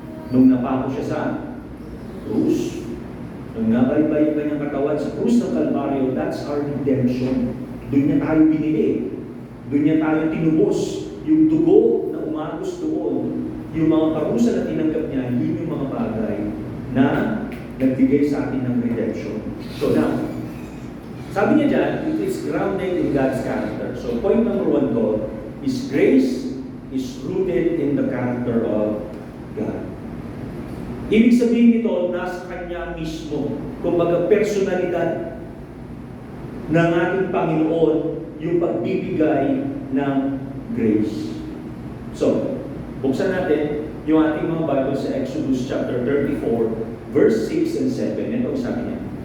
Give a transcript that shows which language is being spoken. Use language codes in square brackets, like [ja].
[tl] Nung napako siya sa krus, nung nabaybay yung kanyang katawan sa krus ng Kalbaryo, [en] that's our redemption. [tl] Doon niya tayo binili. Doon niya tayo tinubos. Yung dugo na umagos doon, yung mga parusa na tinanggap niya, yun yung mga bagay na nagbigay sa atin ng redemption. [en] So now, [tl] sabi niya dyan, [en] it is grounded in God's character. So point number 1 to, is grace is rooted in the character of God. [tl] Ibig sabihin nito, nasa Kanya mismo. Kumbaga, personalidad ng ating Panginoon yung pagbibigay ng grace. So, buksan natin yung ating mga Bible sa Exodus chapter 34, verse 6 and 7. Ito sabi niya.